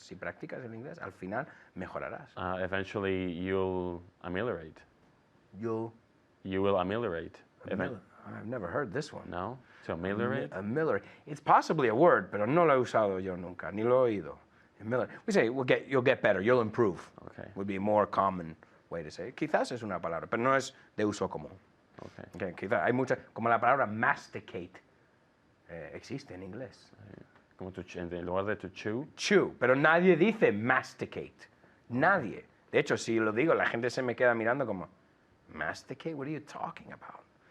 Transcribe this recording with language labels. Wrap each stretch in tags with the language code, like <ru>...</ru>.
<es>Si practicas el inglés, al final mejorarás.</es> <en>Eventually you'll ameliorate. You'll You will ameliorate. I've never heard this one. No? To ameliorate?</en> <es>Ameliorate.</es> <en>It's possibly a word,</en> <es>pero no lo he usado yo nunca, ni lo he oído.</es> <en>We say you'll get better, you'll improve. Okay. Would be a more common way to say it.</en> <es>Quizás es una palabra, pero no es de uso común.</es> <en>Okay.</en> <es>Okay, quizás hay muchas, como la palabra masticate existe en inglés. Como en lugar de to chew. Chew, pero nadie dice masticate. Nadie. De hecho, si lo digo, la gente se me queda mirando como, masticate,</es> <en>what are you talking about?</en>